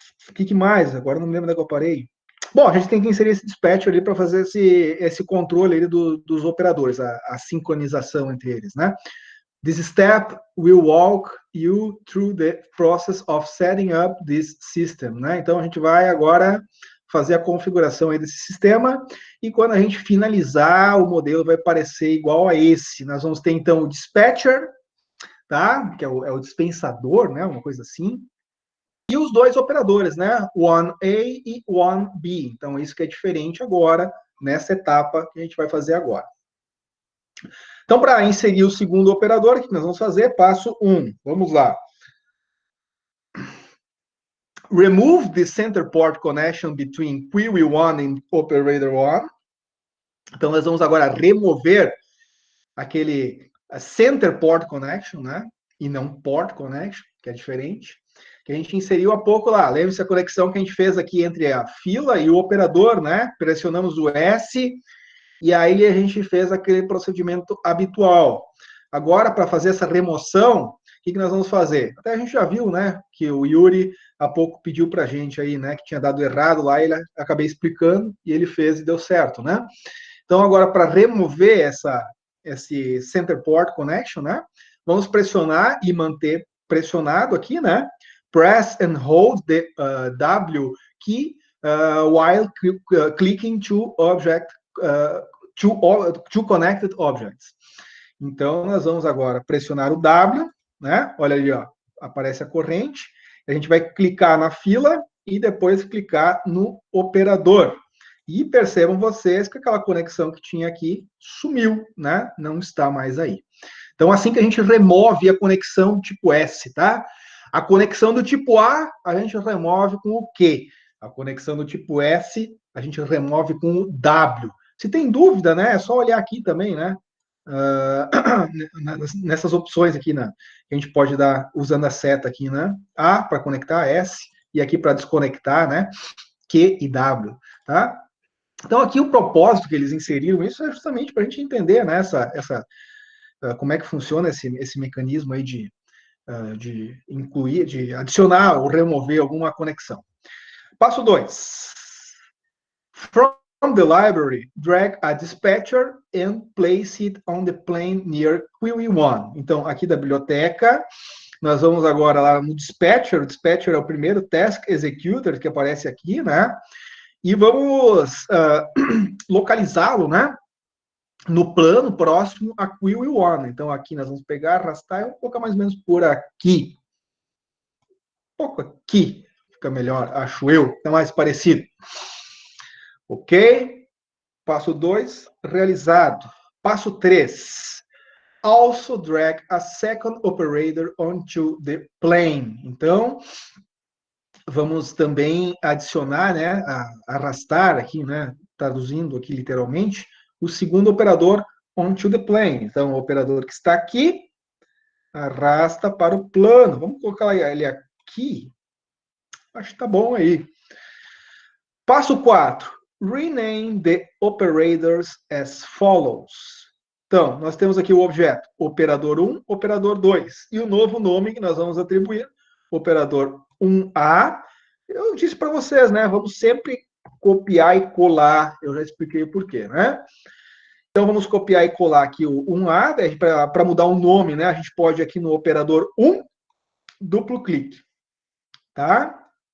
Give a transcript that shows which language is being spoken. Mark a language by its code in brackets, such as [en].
[pt] O que mais? Agora não me lembro onde é que eu parei. Bom, a gente tem que inserir esse dispatcher ali para fazer esse controle ali dos operadores, a sincronização entre eles, né? [en] This step will walk you through the process of setting up this system, né? [pt] Então a gente vai agora fazer a configuração aí desse sistema e quando a gente finalizar, o modelo vai parecer igual a esse. Nós vamos ter então o dispatcher, tá? Que é o dispensador, né? Uma coisa assim. E os dois operadores, né? [en] One A e one B. [pt] Então isso que é diferente agora nessa etapa que a gente vai fazer agora. Então, para inserir o segundo operador, o que nós vamos fazer? Passo 1. Vamos lá. [en] Remove the center port connection between query 1 and operator 1. [pt] Então, nós vamos agora remover aquele center port connection, né? E não port connection, que é diferente. Que a gente inseriu há pouco lá. Lembre-se a conexão que a gente fez aqui entre a fila e o operador, né? Pressionamos o S e aí a gente fez aquele procedimento habitual. Agora, para fazer essa remoção, o que nós vamos fazer? Até a gente já viu, né, que o Yuri há pouco pediu para a gente aí, né, que tinha dado errado lá, ele acabei explicando e ele fez e deu certo, né? Então, agora, para remover esse center port connection, né, vamos pressionar e manter pressionado aqui, né? [en] Press and hold the W key while clicking to object two connected objects. [pt] Então, nós vamos agora pressionar o W, né? Olha ali, ó, aparece a corrente. A gente vai clicar na fila e depois clicar no operador. E percebam vocês que aquela conexão que tinha aqui sumiu, né? Não está mais aí. Então, assim que a gente remove a conexão tipo S, tá? A conexão do tipo A, a gente remove com o Q. A conexão do tipo S, a gente remove com o W. Se tem dúvida, né? É só olhar aqui também, né? Nessas opções aqui, né? Que a gente pode dar usando a seta aqui, né? A para conectar, S, e aqui para desconectar, né? Q e W, tá? Então, aqui o propósito que eles inseriram isso é justamente para a gente entender, né? Como é que funciona esse mecanismo aí de incluir, de adicionar ou remover alguma conexão. Passo 2. [en] From the library, drag a dispatcher and place it on the plane near query 1. [pt] Então, aqui da biblioteca, nós vamos agora lá no dispatcher. O dispatcher é o primeiro task executor que aparece aqui, né? E vamos localizá-lo, né? No plano próximo a query 1. Então, aqui nós vamos pegar, arrastar um pouco mais ou menos por aqui. Um pouco aqui. Fica melhor, acho eu. É mais parecido. Ok? Passo 2, realizado. Passo 3. [en] Also drag a second operator onto the plane. [pt] Então, vamos também adicionar, né, arrastar aqui, né, traduzindo aqui literalmente, o segundo operador [en] onto the plane. [pt] Então, o operador que está aqui, arrasta para o plano. Vamos colocar ele aqui. Acho que tá bom aí. Passo 4. [en] Rename the operators as follows. [pt] Então, nós temos aqui o objeto operador 1, operador 2. E o novo nome que nós vamos atribuir, operador 1A. Eu disse para vocês, né? Vamos sempre copiar e colar. Eu já expliquei o porquê, né? Então, vamos copiar e colar aqui o 1A, para mudar o nome, né? A gente pode aqui no operador 1, duplo clique, tá?